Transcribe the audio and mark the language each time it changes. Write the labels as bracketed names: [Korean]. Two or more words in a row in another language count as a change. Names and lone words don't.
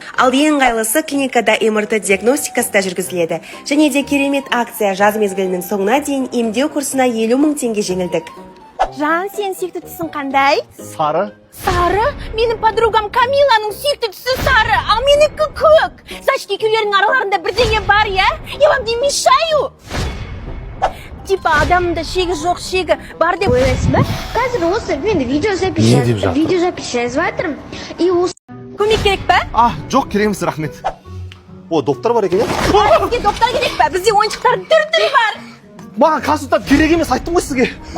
[Kazakh] Ал ең ыңғайлысы клиникада МРТ диагностикасы да жүргізіледі. Және де керемет акция жаз мезгілінің соңына дейін емдеу курсына 50 000 теңге жеңілдік. Жан, сен сүйікті түсің қандай? Сары. Сары? Менің подругам Камиланың сүйікті түсі сары, ал менікі көк. Значит, екеулерінің араларында бірдеңе бар, [Russian] я? Я вам не мешаю? [Kazakh] Типа адамында шегі жоқ, шегі бар деп ойлайсың ба? Қазір осы мен Не деп жатыр? видеозапись жазып жатырмын. И осы Көмек керек па? Жоқ, керек емес, рахмет. О, доктор бар екен, иә? Бізге доктор керек па? Бізде ойыншықтар түр-түр бар. Маған консультант керек емес, айттым ғой сізге.